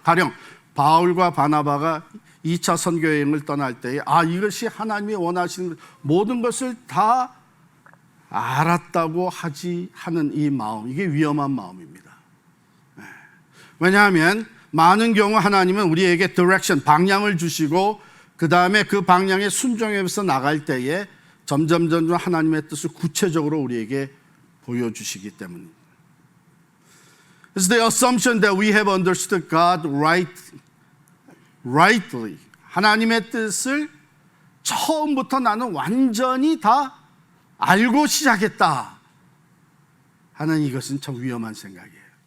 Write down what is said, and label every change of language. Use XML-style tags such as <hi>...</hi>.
<ko>가령 바울과 바나바가 2차 선교 여행을 떠날 때에 이것이 하나님이 원하시는 모든 것을 다 알았다고 하는 이 마음, 이게 위험한 마음입니다. 왜냐하면 많은 경우 하나님은 우리에게 디렉션, 방향을 주시고 그 다음에 그 방향에 순종해서 나갈 때에 점점 하나님의 뜻을 구체적으로 우리에게 보여주시기 때문입니다.</ko> <en>It's the assumption that we have understood God rightly.</en> <ko>하나님의 뜻을 처음부터 나는 완전히 다 알고 시작했다 하는, 이것은 참 위험한 생각이에요.</ko>